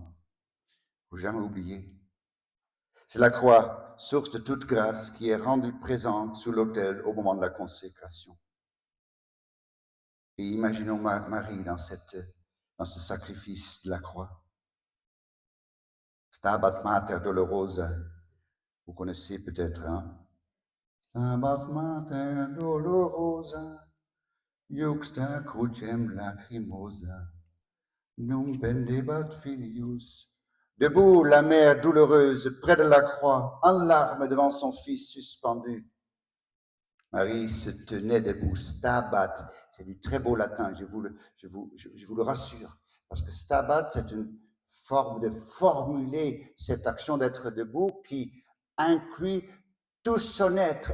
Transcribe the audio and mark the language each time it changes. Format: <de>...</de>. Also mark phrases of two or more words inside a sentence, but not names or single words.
<fr>Il ne faut jamais oublier. C'est la croix, source de toute grâce, qui est rendue présente sous l'autel au moment de la consécration. Et imaginons Marie dans ce sacrifice de la croix.</fr> <la>Stabat Mater Dolorosa,</la> <fr>vous connaissez peut-être, hein?</fr> <la>Stabat Mater Dolorosa, Juxta crucem lacrimosa, num pendebat filius.</la> <fr>Debout, la mère douloureuse, près de la croix, en larmes devant son fils suspendu. Marie se tenait debout, stabat, c'est du très beau latin, je vous le rassure, parce que stabat, c'est une forme de formuler cette action d'être debout qui inclut tout son être.</fr>